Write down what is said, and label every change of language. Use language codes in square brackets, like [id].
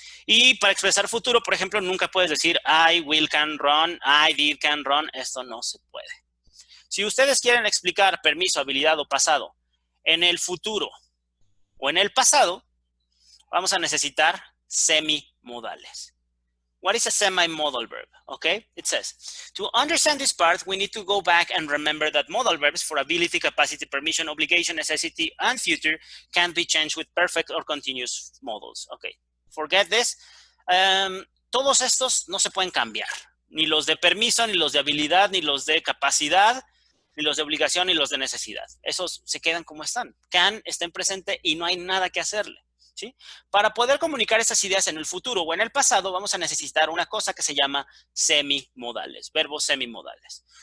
[es] Y para expresar futuro, por ejemplo, nunca puedes decir [en] I will can run, I did can run. [es] Esto no se puede. Si ustedes quieren explicar permiso, habilidad o pasado en el futuro o en el pasado, vamos a necesitar semimodales. [en] What is a semi-modal verb? Okay, it says, to understand this part, we need to go back and remember that modal verbs for ability, capacity, permission, obligation, necessity, and future can be changed with perfect or continuous modals. Okay, forget this. [es] Todos estos no se pueden cambiar. Ni los de permiso, ni los de habilidad, ni los de capacidad, ni los de obligación, ni los de necesidad. Esos se quedan como están. Can está en presente y no hay nada que hacerle. ¿Sí? Para poder comunicar estas ideas en el futuro o en el pasado, vamos a necesitar una cosa que se llama semimodales, verbos semimodales.